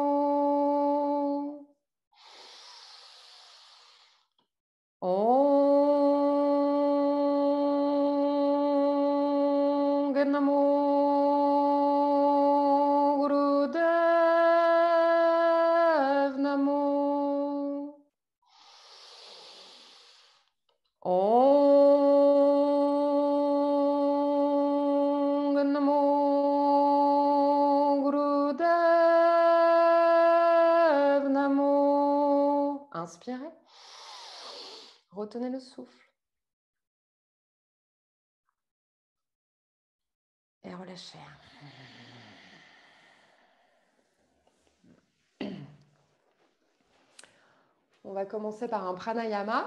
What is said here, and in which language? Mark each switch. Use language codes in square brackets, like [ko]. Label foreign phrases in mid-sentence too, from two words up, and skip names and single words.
[pa] Ong Namo Gurudev Namo. Ong Namo Gurudev Namo. [fr] Inspirez. Retenez le souffle. Et relâchez. On va commencer par un pranayama.